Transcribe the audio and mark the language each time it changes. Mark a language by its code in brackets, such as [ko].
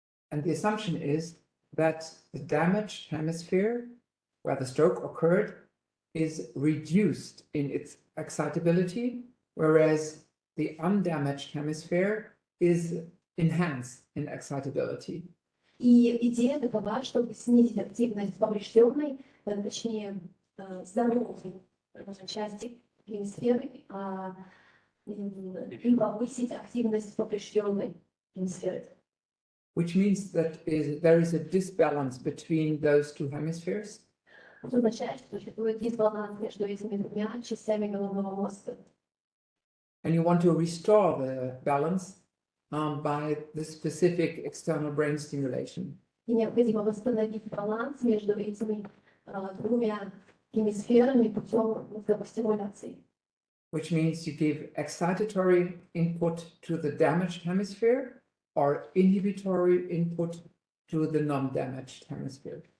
[en] And the assumption is that the damaged hemisphere where the stroke occurred is reduced in its excitability, whereas the undamaged hemisphere is enhanced in excitability. [ru] И идея такова, чтобы снизить активность поврежденной, точнее, здоровой части гемисферы, и повысить активность поврежденной гемисферы. [en] Which means that there is a disbalance between those two hemispheres. [ru] Это означает, что существует дисбаланс между этими двумя частями головного мозга. [en] And you want to restore the balance by the specific external brain stimulation. [ru] И необходимо восстановить баланс между этими двумя гемисферами путем мозговой стимуляции. [en] Which means you give excitatory input to the damaged hemisphere or inhibitory input to the non-damaged hemisphere.